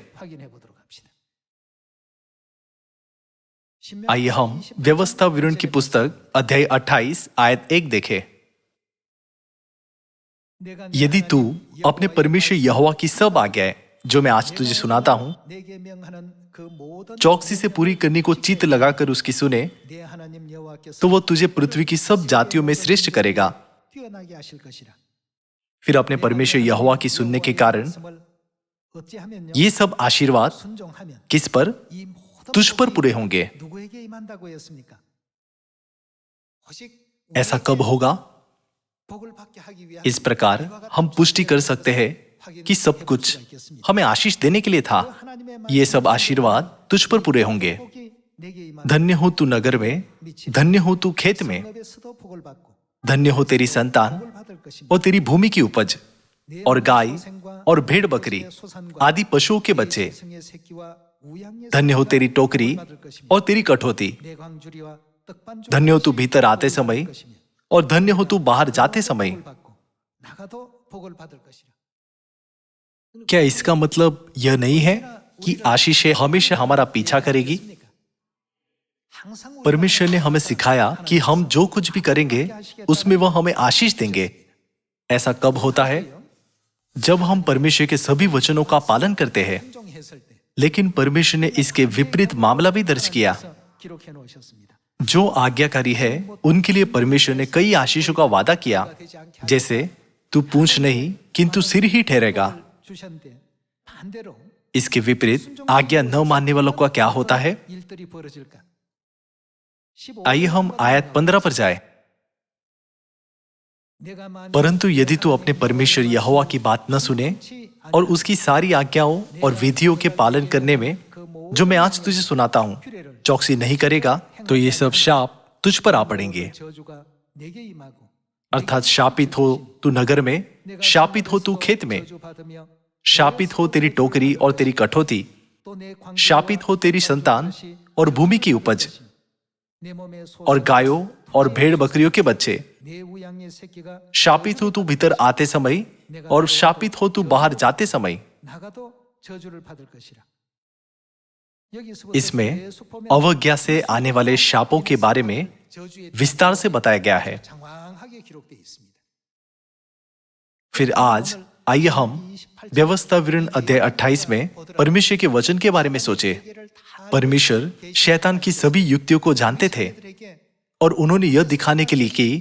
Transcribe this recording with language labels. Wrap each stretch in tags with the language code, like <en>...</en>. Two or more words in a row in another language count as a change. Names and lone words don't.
<ko>확인해 보도록 합시다.</ko> <hi>आइए हम व्यवस्था विवरण की पुस्तक अध्याय 28 आयत 1 देखें। यदि तू अपने परमेश्वर यहोवा की सब आज्ञाएं जो मैं आज तुझे सुनाता हूं</hi> <ko>내게 명하는 그 모든</ko> <hi>चौकसी से पूरी करने को चित्त लगाकर उसकी सुने,</hi> <ko>내 하나님 여호와께서</ko> <hi>तो वह तुझे पृथ्वी की सब जातियों में श्रेष्ठ करेगा।</hi> <ko>뛰어나게 하실 것이라.</ko> <hi>फिर अपने परमेश्वर यहोवा की सुनने के कारण</hi> <ko>말씀을 어찌하면요?</ko> <hi>ये सब आशीर्वाद</hi> <ko>순종하면</ko> <hi>किस पर?</hi> <ko>이 모든</ko> <hi>तुझ पर</hi> <ko>복이</ko> <hi>पूरे होंगे।</hi> <ko>누구에게 임한다고 했습니까? 오직</ko> <hi>ऐसा कब होगा?</hi> <ko>복을 받게 하기 위한</ko> <hi>इस प्रकार हम पुष्टि कर सकते हैं कि सब कुछ हमें आशीष देने के लिए था। ये सब आशीर्वाद तुझ पर पूरे होंगे।</hi> <ko>복이 내게 임한</ko> <hi>धन्य हो तू नगर में, धन्य हो तू खेत में,</hi> <ko>성읍에서도 복을 받고</ko> <hi>धन्य हो तेरी संतान</hi> <ko>복을 받을 것입니다.</ko> <hi>और तेरी भूमि की उपज और गाय और भेड़ बकरी आदि पशुओं के बच्चे।</hi> <ko>성의 새끼와 우양의</ko> <hi>धन्य हो तेरी टोकरी और तेरी कठौती।</hi> <ko>내 광주리와 떡반죽</ko> <hi>धन्य हो तू भीतर आते समय और धन्य हो तू बाहर जाते समय।</hi> <ko>복을 받고 나가도 복을 받을 것이라.</ko> <hi>क्या इसका मतलब यह नहीं है कि आशीषें हमेशा हमारा पीछा करेगी?</hi> <ko>항상 우리</ko> <hi>परमेश्वर ने हमें सिखाया कि हम जो कुछ भी करेंगे उसमें वह हमें आशीष देंगे। ऐसा कब होता है? जब हम परमेश्वर के सभी वचनों का पालन करते हैं।</hi> <ko>순종했을 때</ko> <hi>लेकिन परमेश्वर ने इसके विपरीत मामला भी दर्ज किया।</hi> <ko>기록해 놓으셨습니다.</ko> <hi>जो आज्ञाकारी है उनके लिए परमेश्वर ने कई आशीषों का वादा किया, जैसे तू पूंछ नहीं किंतु सिर ही ठहरेगा।</hi> <ko>주셨는데 반대로</ko> <hi>इसके विपरीत आज्ञा न मानने वालों का क्या होता है?</hi> <ko>일들이 벌어질까? 15</ko> <hi>आइए हम आयत 15 पर जाएं।</hi> <ko>내가 만일</ko> <hi>परंतु यदि तू अपने परमेश्वर यहोवा की बात न सुने और उसकी सारी आज्ञाओं और विधियों के पालन करने में जो मैं आज तुझे सुनाता हूं चौकसी नहीं करेगा, तो ये सब शाप तुझ पर आ पड़ेंगे।</hi> <ko>저주가 내게 임하고</ko> <hi>अर्थात शापित हो तू नगर में, शापित हो तू खेत में,</hi> <ko>저주받으며</ko> <hi>शापित हो तेरी टोकरी और तेरी कठौती,</hi> <ko>또 내</ko> <hi>शापित हो तेरी संतान और भूमि की उपज</hi> <ko>내 몸에 소</ko> <hi>और गायों और भेड़ बकरियों के बच्चे।</hi> <ko>내 우양의 새끼가</ko> <hi>शापित हो तू भीतर आते समय और शापित हो तू बाहर जाते समय।</hi> <ko>나가도 저주를 받을 것이라. 여기서부터</ko> <hi>इसमें</hi> <ko>계속 보면</ko> <hi>अवज्ञा से आने वाले शापों के बारे में</hi> <ko>저주의</ko> <hi>विस्तार से बताया गया है।</hi> <ko>장황하게 기록되어 있습니다.</ko> <hi>फिर आज आइए हम व्यवस्था विवरण अध्याय 28 में परमेश्वर के वचन के बारे में सोचे। परमेश्वर शैतान की सभी युक्तियों को जानते थे</hi> <ko>그들에게</ko> <hi>और उन्होंने यह दिखाने के लिए कि</hi>